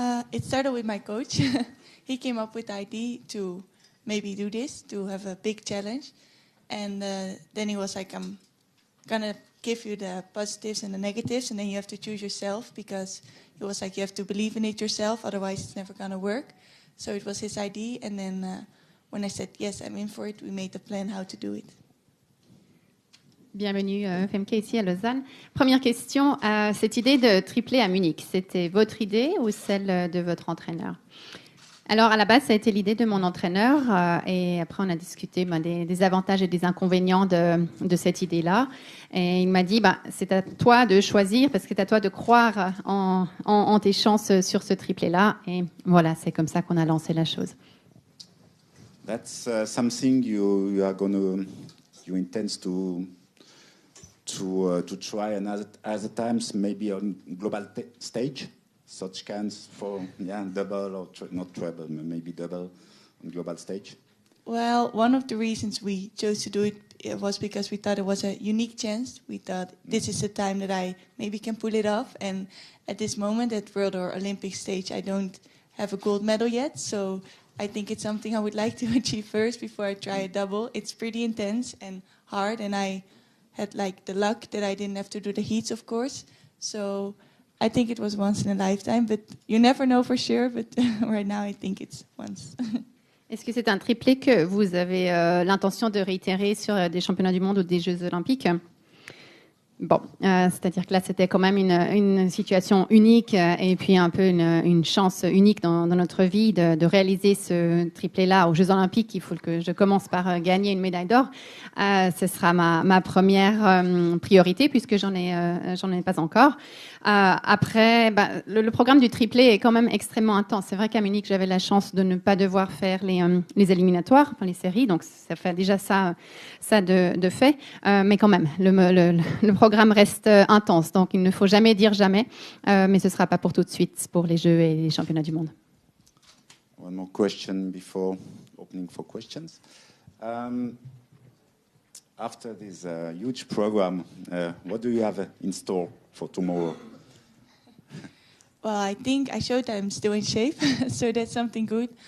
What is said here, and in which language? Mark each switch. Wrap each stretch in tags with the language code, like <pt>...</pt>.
<en>It started with my coach. He came up with the idea to maybe do this, to have a big challenge, and then he was like, "I'm gonna give you the positives and the negatives, and then you have to choose yourself," because it was like you have to believe in it yourself, otherwise it's never gonna work. So it was his idea, and then when I said yes, I'm in for it, we made the plan how to do it.</en> <fr>Bienvenue Femke ici à Lausanne. Première question, cette idée de tripler à Munich, c'était votre idée ou celle de votre entraîneur? Alors, à la base, ça a été l'idée de mon entraîneur et après, on a discuté des avantages et des inconvénients de cette idée-là. Et il m'a dit, c'est à toi de choisir parce que c'est à toi de croire en tes chances sur ce triplé-là. Et voilà, c'est comme ça qu'on a lancé la chose.</fr> <en>That's something you intend to try and other times maybe on global stage. Such kinds for double or not treble, maybe double on global stage? Well, one of the reasons we chose to do it was because we thought it was a unique chance. We thought this is the time that I maybe can pull it off. And at this moment, at World or Olympic stage, I don't have a gold medal yet. So I think it's something I would like to achieve first before I try a double. It's pretty intense and hard. And I had like the luck that I didn't have to do the heats, of course. So I think it was once in a lifetime, but you never know for sure. But right now, I think it's once.</en> <fr>Est-ce que c'est un triplé que vous avez l'intention de réitérer sur des championnats du monde ou des Jeux olympiques? Bon, c'est-à-dire que là, c'était quand même une situation unique et puis un peu une chance unique dans notre vie de réaliser ce triplé-là aux Jeux olympiques. Il faut que je commence par gagner une médaille d'or. Ce sera ma première priorité puisque j'en ai pas encore. Après, le programme du triplé est quand même extrêmement intense. C'est vrai qu'à Munich, j'avais la chance de ne pas devoir faire les éliminatoires, enfin les séries, donc ça fait déjà ça de fait. Mais quand même, le programme reste intense, donc il ne faut jamais dire jamais, mais ce ne sera pas pour tout de suite pour les Jeux et les championnats du monde.</fr> <en>One more question before opening for questions. After this huge program, what do you have in store for tomorrow? Well, I think I showed that I'm still in shape, so that's something good.</en>